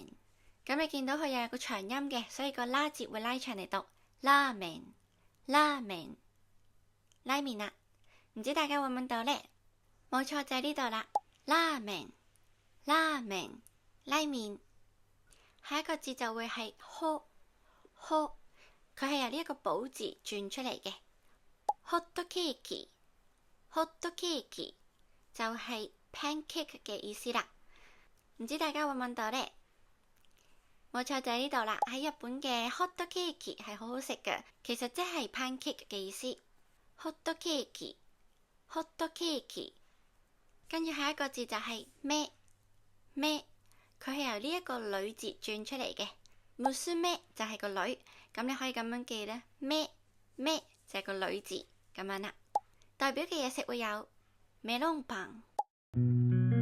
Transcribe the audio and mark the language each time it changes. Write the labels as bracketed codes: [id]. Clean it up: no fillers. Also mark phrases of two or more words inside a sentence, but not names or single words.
[yue] 咁你見到佢又有個長音嘅，所以個拉字會拉長嚟讀拉麵、拉麵、拉麵啦。唔知大家會唔會到呢？冇錯，就係呢度啦。拉麵、拉麵、拉麵。下一個字就會係ほ、ほ，佢係由呢一個寶字轉出嚟嘅。 [ja] ホットケーキ、ホットケーキ [yue] 就係 pancake 嘅意思啦。唔知大家會唔會到呢？冇錯，就喺呢度啦。喺日本嘅 [en] hot cake [yue] 係好好食嘅，其實即係 pancake 嘅意思。 [en] hot cake、hot cake。 [yue] 跟住下一個字就係咩咩，佢係由呢一個女字轉出嚟嘅。娘就係個女，咁你可以咁樣記咧。咩咩就係個女字咁樣啦。代表嘅嘢食會有メロンパン。